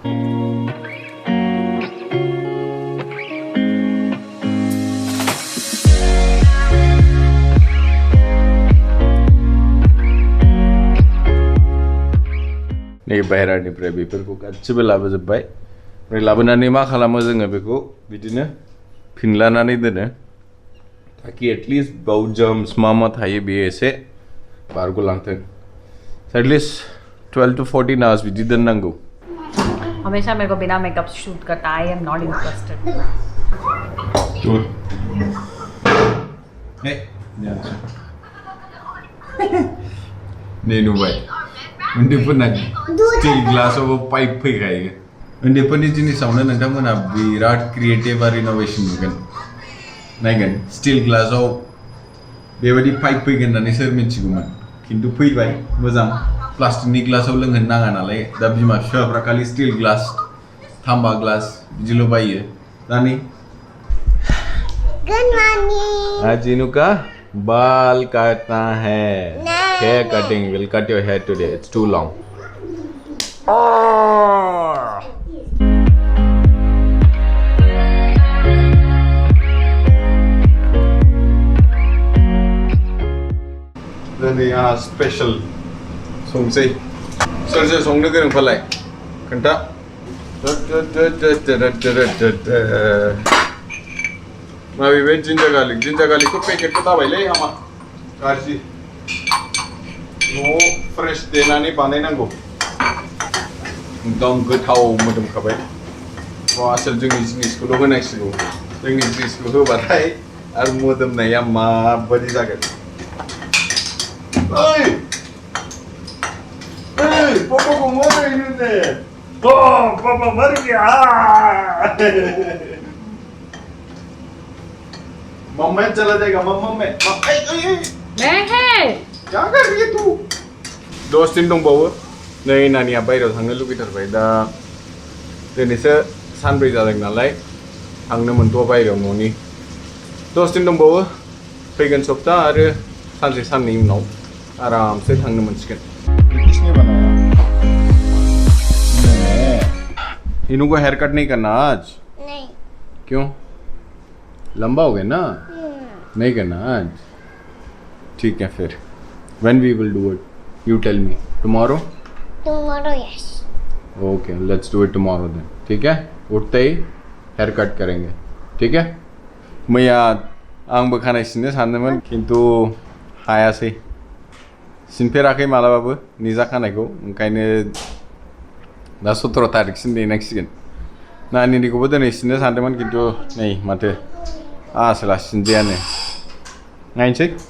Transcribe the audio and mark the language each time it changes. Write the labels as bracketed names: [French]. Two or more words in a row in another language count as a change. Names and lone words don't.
[Bodo] नै बाहेरानिफ्राय बेफोरखौ गासिबो लाबोजोब्बाय ओमफ्राय लाबोनानै मा खालामो जोङो बेखौ बिदिनो फिनलानानै दोनो ताकि एटलिस्ट बाव जार्म्स मा थायो बेयो एसे बारग'लांथों [English] at least 12 to 14 hours [Bodo] बिदि दोननांगौ [Hindi] हमेशा मेरे को बिना मेकअप शूट करता [English] I am not interested [Bodo] नै नुबाय उन्दैफोरना स्टिल ग्लासावबो पाइप फैखायो उन्दैफोरनि जिनिसावनो नोंथांमोनहा बिराद क्रिएटिभ आरो इनोभेशन नुगोन नायगोन स्टिल ग्लासाव बेबायदि पाइप फैगोन होननानै सोर मिथिगौमोन खिन्थु फैबाय मोजां प्लास्टिकनि ग्लासाव लोंहोनो नाङा नालाय दा बिमा बिफाफ्रा खालि स्टिल ग्लास तांबा ग्लास बिदिल' बायो दानि [English] good morning [Hindi] आज जिनुका बाल काटना है [English] hair cutting will cut your hair today it's too long then the special [Bodo] संसै सोर संनो गोरों फालाय खोन्था माबे जिन्जार गार्लिकखौ पेकेटखौ दाबायलै आमा गाज्रि न'आव फ्रेश देनानै बानायनांगौ एकदम गोथाव मोदोमखाबाय आसोल जोंनि जिनिसखौल' होनांसिगौ जोंनि जिनिसखौ होबाथाय आरो मोदोमनाया माबायदि जागोन ओइ पापाखौ मारै नुदों [Hindi] पापा मर गया मम्मी चला जाएगा मम्मी मैं है क्या कर रही है तू [Bodo] 10 दिन दंबावो नै नानिया बायरायाव थांनो लुगैथारबाय दा दिनैसो सानब्रै जादों नालाय थांनो मोनथ'आ बायरायाव न'नि 10 दिन दंबावो फैगोन सप्ता आरो सानसे साननै उनाव आरामसे थांनो मोनसिगोन [Hindi] इनू को हेयर कट नहीं करना आज नहीं क्यों लंबा हो गया ना नहीं करना आज ठीक है फिर [English] when we will do it you tell me tomorrow yes okay let's do it tomorrow then [Hindi] ठीक है उठते ही हेयर कट करेंगे ठीक है [Bodo] मैया आंबो खानाय सिननो सानदोंमोन खिन्थु हायासै सिनफेराखै मालाबाबो निजा खानायखौ ओंखायनो दा 17 तारिखसिम नेनांसिगोन नानिनिखौबो दिनै सिननो सानदोंमोन खिन्थु नै माथो आसोला सिनजायानो नायनोसै